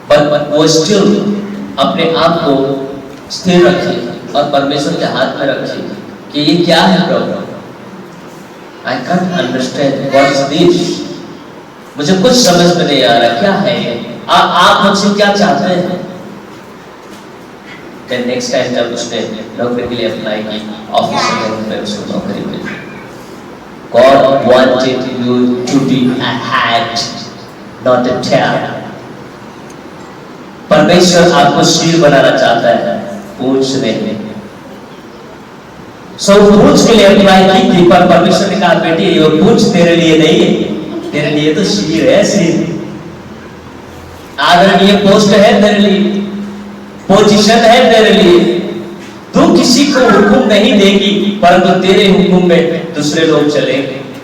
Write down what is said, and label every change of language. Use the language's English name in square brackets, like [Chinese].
[Hindi] पर वो स्टिल अपने आप को स्थिर रखे और परमेश्वर के हाथ में रखे कि ये क्या है प्रभु, [English] I can't understand what is this, [Hindi] मुझे कुछ समझ में नहीं आ रहा क्या है ये, आप मुझसे क्या चाहते हैं। [English] Then next time [Hindi] जब उसने नौकरी के लिए अप्लाई की, ऑफिसर में उसको नौकरी मिली। [English] God wanted you to be a head, not a tail. [Hindi] परमेश्वर आपको सिर बनाना चाहता है, पूंछ नहीं। सो पूंछ के लिए अप्लाई की थी, पर परमेश्वर ने कहा बेटी ये पूंछ तेरे लिए नहीं है, तेरे लिए तो सिर है, सिर। आदरणीय पोस्ट है तेरे लिए, पोजीशन है तेरे लिए, तू किसी को हुक्म नहीं देगी परंतु तेरे हुक्म में दूसरे लोग चलेंगे।